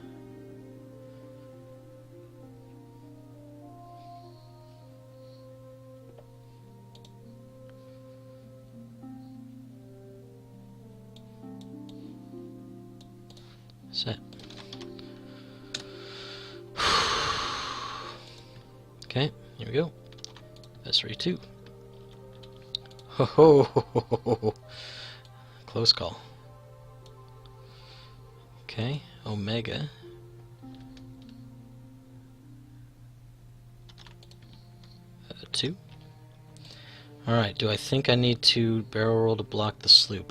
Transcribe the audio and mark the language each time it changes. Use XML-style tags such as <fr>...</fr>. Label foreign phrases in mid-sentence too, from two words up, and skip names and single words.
<en>Set. Okay, here we go. Vessery 2. Ho ho ho ho ho ho. Close call. Okay, Omega. Two. Alright, do I think I need to barrel roll to block the sloop?</en>